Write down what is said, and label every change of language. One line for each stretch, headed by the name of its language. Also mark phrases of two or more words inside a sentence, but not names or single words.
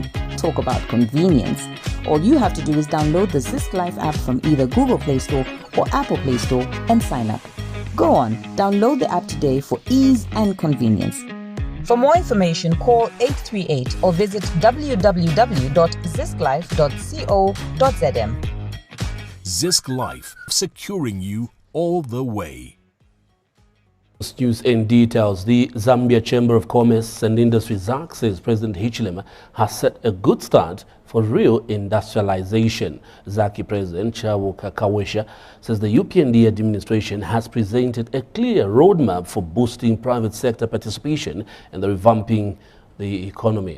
English: Talk about convenience. All you have to do is download the Zisk Life app from either Google Play Store or Apple Play Store and sign up. Go on, download the app today for ease and convenience. For more information, call 838 or visit www.zisklife.co.zm. Zisk Life, securing you all the way. News in details. The Zambia Chamber of Commerce and Industry ZAC says President Hichilema has set a good start for real industrialization. ZAC President Chawuka Kawesha says the UPND administration has presented a clear roadmap for boosting private sector participation and the revamping the economy.